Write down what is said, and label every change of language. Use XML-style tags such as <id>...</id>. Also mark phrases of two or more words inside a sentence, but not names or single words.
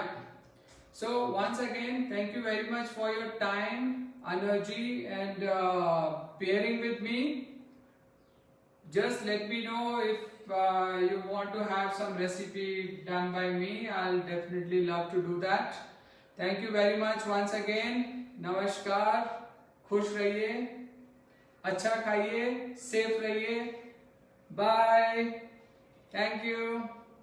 <en>So once again, thank you very much for your time, energy, and pairing with me. Just let me know if you want to have some recipe done by me. I'll definitely love to do that. Thank you very much once again.</en> <hi>नमस्कार, खुश रहिए, अच्छा खाइए, सेफ रहिए.</hi> <en>Bye. Thank you.</en>